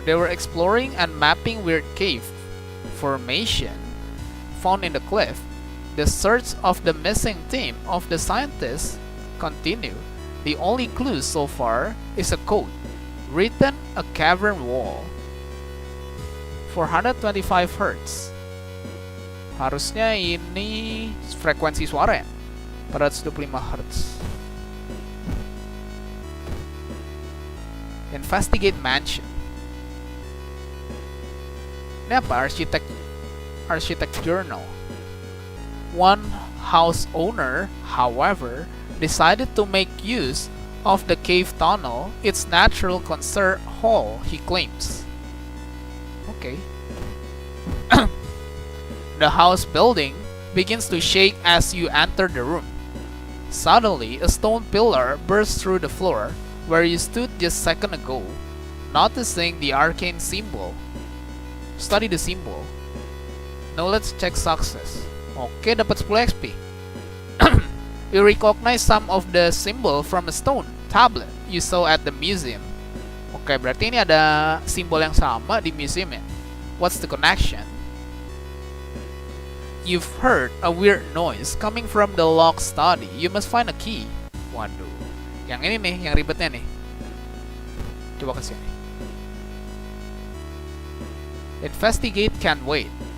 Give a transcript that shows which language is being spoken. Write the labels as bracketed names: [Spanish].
[English] They were exploring and mapping weird cave formation found in the cliff. The search of the missing team of the scientists continue. The only clue so far is a code written a cavern wall. 425 Hz. [Indonesian] Harusnya ini frekuensi suara ya? [English] 425 Hz. Investigate mansion. [Indonesian] Ini apa? Architect journal. [English] One house owner, however, decided to make use of the cave tunnel, its natural concert hall, he claims. Okay. The house building begins to shake as you enter the room. Suddenly, a stone pillar bursts through the floor where you stood just a second ago, noticing the arcane symbol. Study the symbol. Now let's check success. [Indonesian] Oke, dapat 10 XP. [English] You recognize some of the symbol from a stone tablet you saw at the museum. [Indonesian] Oke, berarti ini ada simbol yang sama di museum ya. [English] What's the connection? You've heard a weird noise coming from the locked study. You must find a key. [Indonesian] Waduh. Yang ini nih, yang ribetnya nih. Coba ke sini. [English] Investigate can wait.